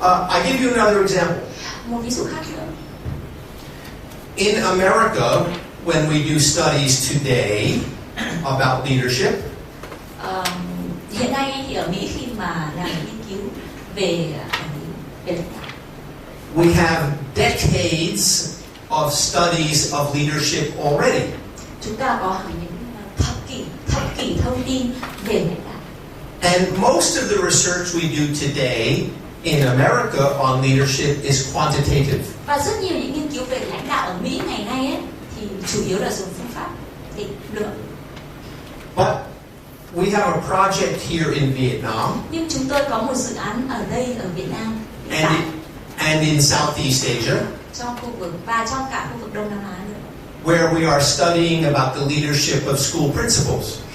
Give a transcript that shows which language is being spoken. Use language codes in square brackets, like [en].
[en] I give you another example. [vi] Một ví dụ khác nữa. [en] In America, when we do studies today about leadership, [vi] Hiện nay thì ở Mỹ khi mà làm nghiên cứu về lãnh đạo, [en] we have decades of studies of leadership already. [vi] chúng ta có hàng những thập kỷ thông tin về lãnh đạo. [en] And most of the research we do today in America on leadership is quantitative. [vi] Và rất nhiều những nghiên cứu về lãnh đạo ở Mỹ ngày nay ấy, thì chủ yếu là dùng phương pháp định lượng. [en] But we have a project here in Vietnam [vi] Nhưng chúng tôi có một dự án ở đây ở Việt Nam [en] and in Southeast Asia, [vi] trong khu vực và trong cả khu vực Đông Nam Á nữa. [en] where we are studying about the leadership of school principals.